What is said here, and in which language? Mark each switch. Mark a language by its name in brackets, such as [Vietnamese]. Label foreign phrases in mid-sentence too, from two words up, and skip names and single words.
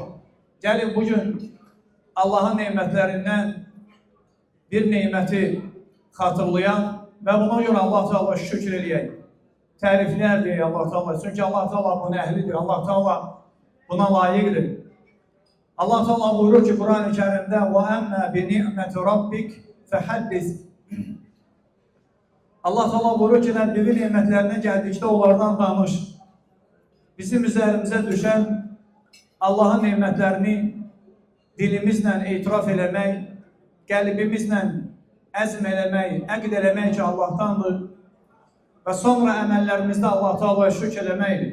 [Azerbaijani] Gəlin bugün Allahın nemətlərindən bir neməti xatırlayan və buna görə Allah Teala şükür eləyək. Təriflər deyək Allah Teala. Çünki Allah Teala bunun əhlidir. Allah Teala buna layiqdir. Allah Teala buyurur ki, Quran-ı Kərimdə [Arabic] وَأَمَّا بِنِعْمَةِ رَبِّكَ فَحَدِّثْ [Azerbaijani] Allah Teala buyurur ki, Rəbbivi nemətlərinə gəldikdə onlardan danış. Bizim üzərimizə düşən Allahın nemətlərini dilimizlə etiraf eləmək, qəlbimizlə əzm eləmək, əqd eləmək ki, Allahdandır və sonra əməllərimizdə Allah Teala'ya şükür eləməkdir.